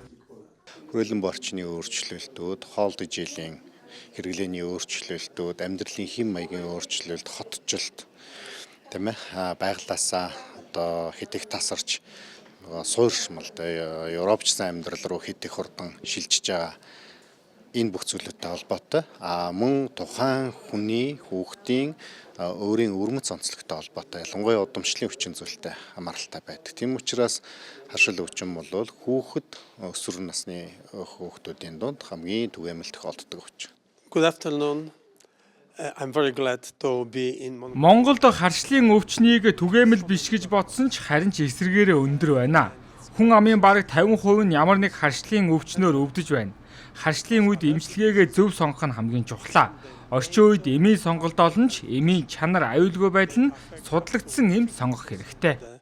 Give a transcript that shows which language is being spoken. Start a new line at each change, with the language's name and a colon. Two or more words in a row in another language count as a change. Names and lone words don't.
Mongolian: Хүрээлэн борчны өөрчлөлтүүд, хоолт ижилийн хэрэглээний өөрчлөлтүүд, амьдралын хэм маягийн өөрчлөлт, хотчлолт, тийм ээ, байгалаасаа одоо хэд их тасарч суурьшмал европчсан амьдрал руу хэд их хурдан шилжиж байгаа энэ бүх зүйлүүдтэй холбоотой. Мөн тухайн хүний, хүүхдийн өөрийн өвөрмөц онцлогтой холбоотой, ялангуяа удамшлын хүчин зүйлтэй хамааралтай байдаг. Тийм учраас харшил өвчин бол хүүхэд, өсвөр насны хүүхдүүдийн дунд хамгийн түгээмэл тохиолддог өвчин.
English: Good afternoon. I'm very glad to be in
Mongolian: Монголд харшлын өвчнийг түгээмэл биш гэж бодсон ч харин ч эсрэгээрээ өндөр байна. Хүн амын бараг 50% нь ямар нэг харшлын өвчнөөр өвдөж байна. Харшлын үед эмчилгээгээ зөв сонгох нь хамгийн чухал. Орчин үед эмийн сонголт олон ч эмийн чанар аюулгүй байдал нь судлагдсан эм сонгох хэрэгтэй.